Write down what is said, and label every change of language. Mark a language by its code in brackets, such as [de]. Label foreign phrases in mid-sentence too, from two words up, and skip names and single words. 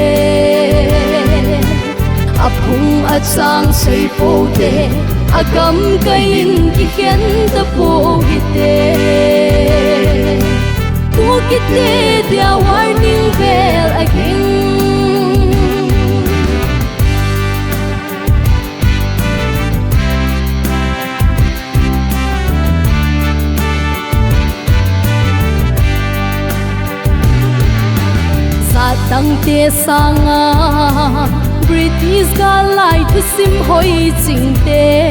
[tcz] Aphung achang seipoute agamkaiyin kikhen tapou hite Kuki tedia [en] warning bell again [tcz] Satang te sanga British ga lai thu sim hoi ching te